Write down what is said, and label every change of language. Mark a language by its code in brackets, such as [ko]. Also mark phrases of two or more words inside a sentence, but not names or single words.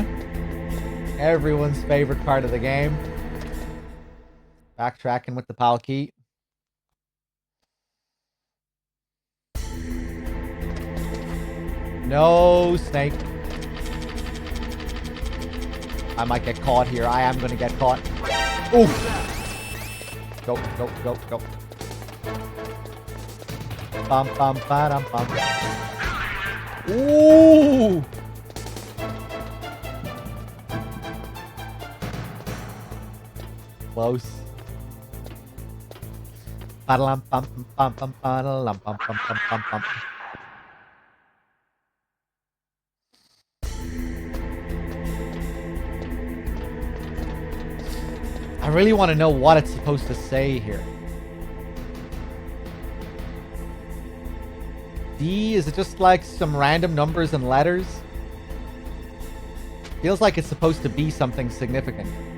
[en] Everyone's favorite part of the game. Backtracking with the PAL key. No, Snake. I might get caught here. I am gonna get caught. Oof. Go, go, go, go. Bum, bum, ba-dum, bum. Ooh. Close. Ba-da-lum, bum, bum, bum, ba-da-lum, bum, bum, bum, bum, bum. I really want to know what it's supposed to say here. D, is it just like some random numbers and letters? Feels like it's supposed to be something significant.